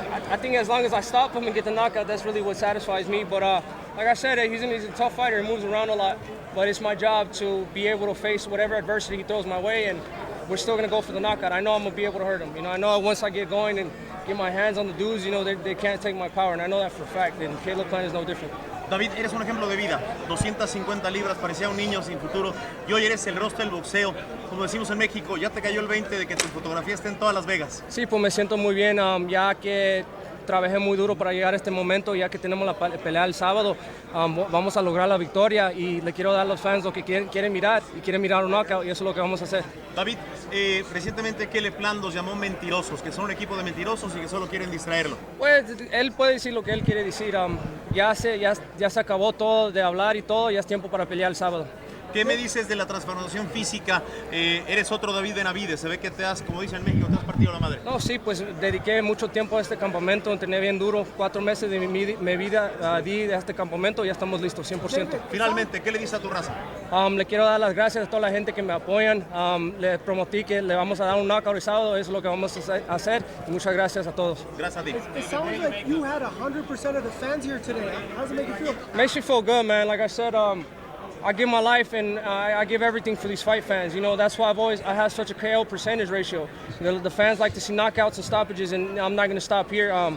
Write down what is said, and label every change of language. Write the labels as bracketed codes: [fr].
[en] I think as long as I stop him and get the knockout, that's really what satisfies me. But like I said, he's a tough fighter. He moves around a lot. But it's my job to be able to face whatever adversity he throws my way, and we're still going to go for the knockout. I know I'm going to be able to hurt him. I know once I get going and get my hands on the dudes, they can't take my power, and I know that for a fact, and Caleb Plant is no different. [es] David, eres un ejemplo de vida, 250 libras, parecía un niño sin futuro, y hoy eres el rostro del boxeo. Como decimos en México, ya te cayó el 20 de que tu fotografía esté en todas Las Vegas. Sí, pues me siento muy bien, ya que trabajé muy duro para llegar a este momento, ya que tenemos la pelea el sábado, vamos a lograr la victoria y le quiero dar a los fans lo que quieren mirar, y quieren mirar un knockout, y eso es lo que vamos a hacer. David, recientemente Caleb Plant los llamó mentirosos, que son un equipo de mentirosos y que solo quieren distraerlo. Pues él puede decir lo que él quiere decir, ya se acabó todo de hablar y todo, ya es tiempo para pelear el sábado. ¿Qué me dices de la transformación física? Eres otro David Benavidez, se ve que te has, como dicen en México, te has partido la madre. No, sí, pues dediqué mucho tiempo a este campamento, entrené bien duro, 4 meses de mi vida di a este campamento, ya estamos listos, 100%. Finalmente, ¿qué le dices a tu raza? Le quiero dar las gracias a toda la gente que me apoyan, le prometí que le vamos a dar un knockout el sábado, eso es lo que vamos a hacer, y muchas gracias a todos. Gracias a ti. [en] It sounds like you had 100% of the fans here today. How does it make you feel? Makes me feel good, man. Like I said, I give my life and I give everything for these fight fans. That's why I have such a KO percentage ratio. The fans like to see knockouts and stoppages, and I'm not going to stop here.